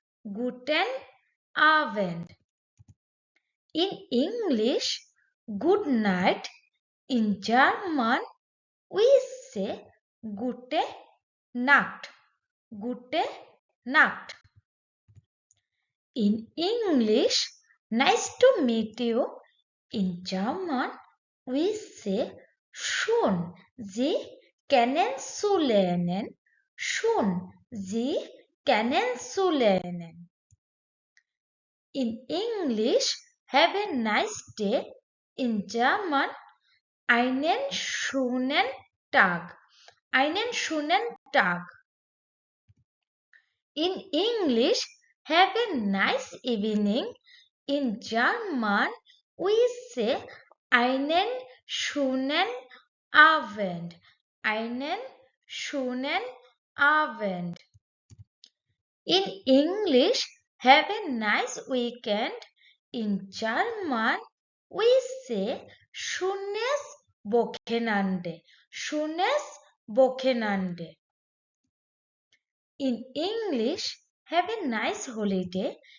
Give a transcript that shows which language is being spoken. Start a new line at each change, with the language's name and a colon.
German: Guten Abend.
English: In English, good night. In German, we say
German: gute Nacht. Gute Nacht.
English: In English, nice to meet you. In German, we say
German: schön Sie kennenzulernen. Schön Sie kennenzulernen.
English: In English, have a nice day. In German,
German: einen schönen Tag. Einen schönen Tag.
English: In English, have a nice evening. In German, we say
German: einen schönen Abend. Einen schönen Abend.
English: In English, have a nice weekend. In German, we say
German: schönes Wochenende. Schönes Wochenende.
English: In English, have a nice holiday.